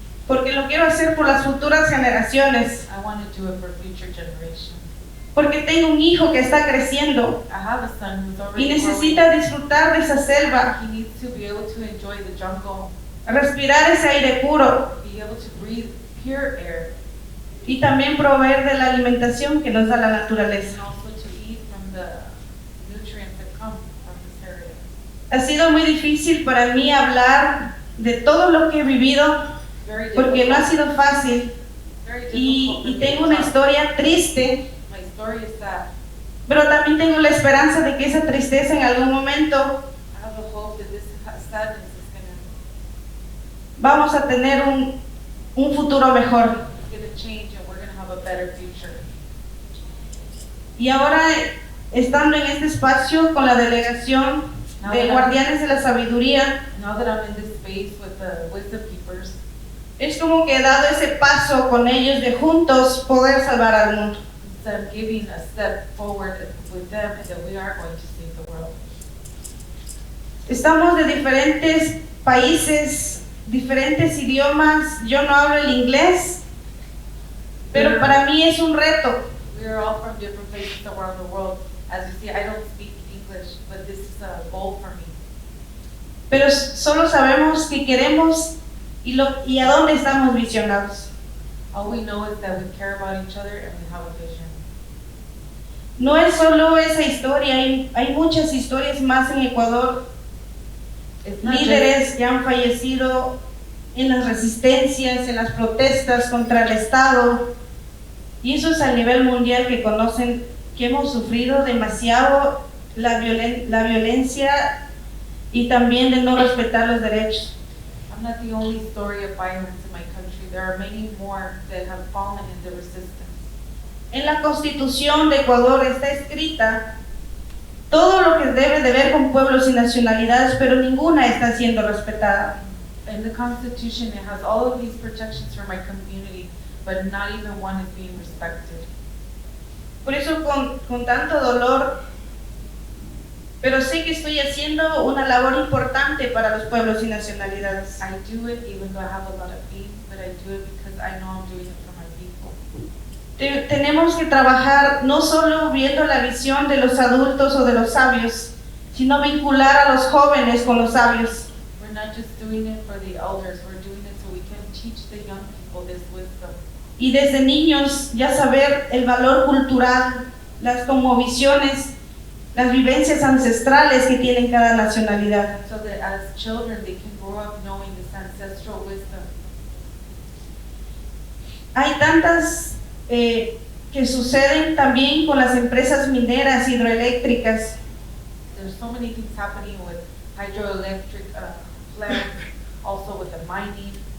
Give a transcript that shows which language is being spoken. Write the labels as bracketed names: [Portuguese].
[Spanish] porque lo quiero hacer por las futuras generaciones, [English] I want to do it for future generations. [Spanish] porque tengo un hijo que está creciendo [English] I have a son who's [Spanish] y [English] already [Spanish] necesita disfrutar de esa selva, [English] growing. He needs to be able to enjoy the jungle, [Spanish] respirar ese aire puro [English] be able to breathe pure air, [Spanish] y también proveer de la alimentación que nos da la naturaleza. [English] and also to eat from the nutrients that come from this area. [Spanish] Ha sido muy difícil para mí hablar de todo lo que he vivido [English] Very [Spanish] porque no ha [English] difficult. [Spanish] sido fácil [English] Very difficult [Spanish] y [English] for me [Spanish] tengo [English] to [Spanish] una [English] talk. [Spanish] historia triste, [English] My story is sad. [Spanish] pero también tengo la esperanza de que esa tristeza en algún momento [English] I have a hope that this sadness is [Spanish] vamos a tener un futuro mejor. [English] going to change and we're going to have a better future. [Spanish] Y ahora, estando en este espacio con la delegación de Guardianes de la Sabiduría, [English] Now that I'm in this space with the wisdom keepers, [Spanish] es como que he dado ese paso con ellos de juntos poder salvar al mundo. [English] instead of giving a step forward with them and that we are going to save the world. [Spanish] Estamos de diferentes países, diferentes idiomas. Yo no hablo el inglés, pero para mí es un reto. [English] We are all from different places around the world. As you see, I don't speak English, but this is a goal for me. [Spanish] Pero solo sabemos que queremos y a dónde estamos visionados. [English] All we know is that we care about each other and we have a vision. [Spanish] No es solo esa historia, hay muchas historias más en Ecuador. [English] It's not [Spanish] Líderes que han fallecido en las resistencias, en las protestas contra el Estado, y eso es a nivel mundial, que conocen que hemos sufrido demasiado la violencia y también de no respetar los derechos. [English] I'm not the only story of violence in my country. There are many more that have fallen in the resistance. [Spanish] En la Constitución de Ecuador está escrita todo lo que debe de ver con pueblos y nacionalidades, pero ninguna está siendo respetada. [English] In the Constitution, it has all of these protections for my community, but not even one is being respected. [Spanish] Por eso con tanto dolor, pero sé que estoy haciendo una labor importante para los pueblos y nacionalidades. [English] I do it even though I have a lot of pain, but I do it because I know I'm doing it for my people. [Spanish] Tenemos que trabajar no solo viendo la visión de los adultos o de los sabios, sino vincular a los jóvenes con los sabios. [English] We're not just doing it for the elders, we're doing it so we can teach the young people this wisdom. [Spanish] Y desde niños ya saber el valor cultural, las cosmovisiones, las vivencias ancestrales que tienen cada nacionalidad. [English] So that as children they can grow up knowing this ancestral wisdom. [Spanish] Hay tantas que suceden también con las empresas mineras hidroeléctricas. [English] There's so many things happening with hydroelectric plants, also with the mining.